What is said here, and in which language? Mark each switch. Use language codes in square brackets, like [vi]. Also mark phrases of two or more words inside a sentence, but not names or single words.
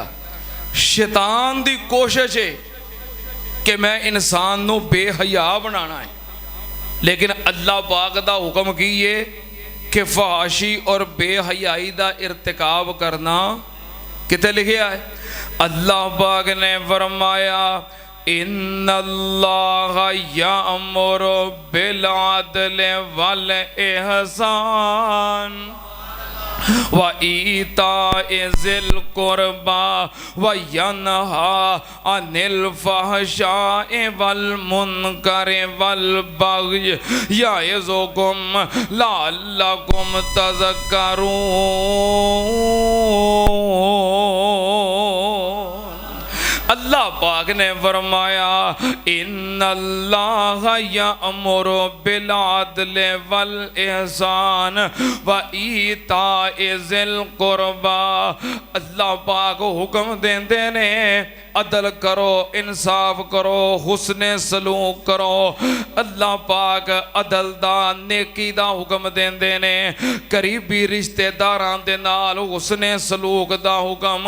[pa] شیطان دی کوشش ہے کہ میں انسان نوں بے حیا بنانا ہے، لیکن اللہ پاک دا حکم کی ہے کہ فحاشی اور بے حیائی دا ارتکاب کرنا کتے لکھیا ہے? اللہ پاک نے فرمایا [ar] إن الله يأمر بالعدل والإحسان وإيتاء ذي القربى وينهى عن الفحشاء والمنكر والبغي يعظكم لعلكم تذكرون. [pa] اللہ پاک نے فرمایا [ar] إن الله يأمر بالعدل والإحسان وإيتاء ذي القربى. [pa] اللہ پاک حکم دیندے نے عدل کرو، انصاف کرو، حسن سلوک کرو. اللہ پاک عدل دا نیکی دا حکم دیندے نے، قریبی رشتے داراں دے نال حسن سلوک دا حکم.